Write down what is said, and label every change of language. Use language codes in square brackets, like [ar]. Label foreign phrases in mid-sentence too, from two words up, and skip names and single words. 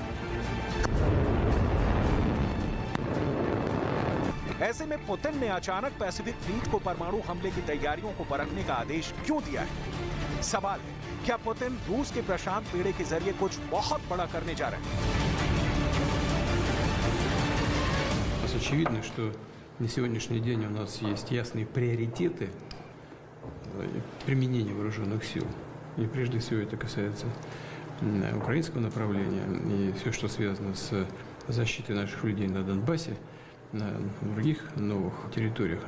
[hi] ऐसे में पुतिन ने अचानक पैसिफिक फ्लीट को परमाणु हमले की तैयारियों को परखने का आदेश क्यों दिया है? सवाल है, क्या पुतिन रूस के प्रशांत बेड़े के जरिए कुछ बहुत बड़ा करने जा रहे हैं? [ru] Очевидно, что на сегодняшний день у нас есть ясные приоритеты применения вооруженных сил. И прежде всего это касается украинского направления и все, что связано с защитой наших людей на Донбассе, на других новых территориях.